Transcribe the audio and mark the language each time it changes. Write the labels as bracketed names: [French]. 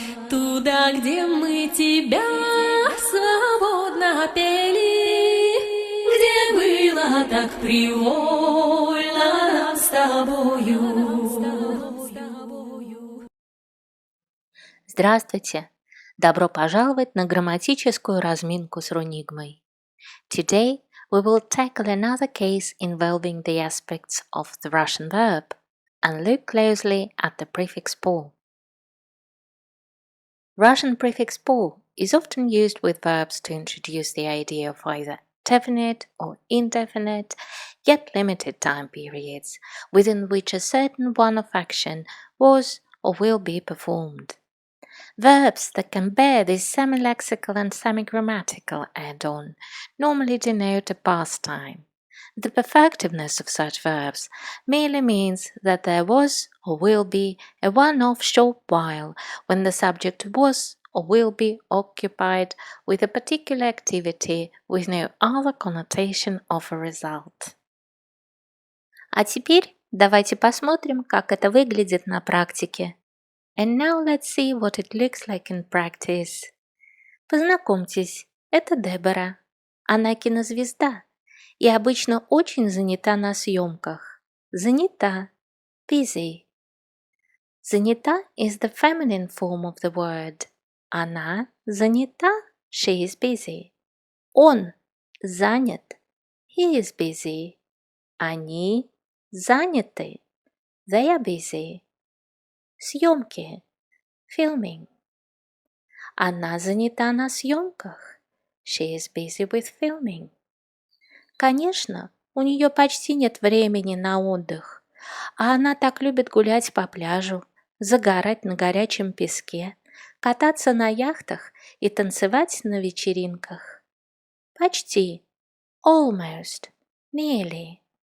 [Russian] Туда, где мы тебя свободно пели, где было так привольно нам с тобою. Здравствуйте! Добро пожаловать на грамматическую разминку с Руенигмой. [English] Today we will tackle another case involving the aspects of the Russian verb and look closely at the prefix "по". Russian prefix "по" is often used with verbs to introduce the idea of either definite or indefinite, yet limited time periods within which a certain one of action was or will be performed. Verbs that can bear this semi-lexical and semi-grammatical add-on normally denote a past time. The perfectiveness of such verbs merely means that there was or will be a one-off short while when the subject was or will be occupied with a particular activity with no other connotation of a result. [Russian] А теперь давайте посмотрим, как это выглядит на практике. [English] And now let's see what it looks like in practice. [Russian] Познакомьтесь, это Дебора. Она кинозвезда и обычно очень занята на съемках. Занята. [English] Busy. Занята is the feminine form of the word. [Russian] Она занята. [English] She is busy. [Russian] Он занят. [English] He is busy. [Russian] Они заняты. [English] They are busy. [Russian] Съемки. [English] Filming. [Russian] Она занята на съемках. [English] She is busy with filming. [Russian] Конечно, у нее почти нет времени на отдых, а она так любит гулять по пляжу, загорать на горячем песке, кататься на яхтах и танцевать на вечеринках. Почти. [English] Almost. Nearly.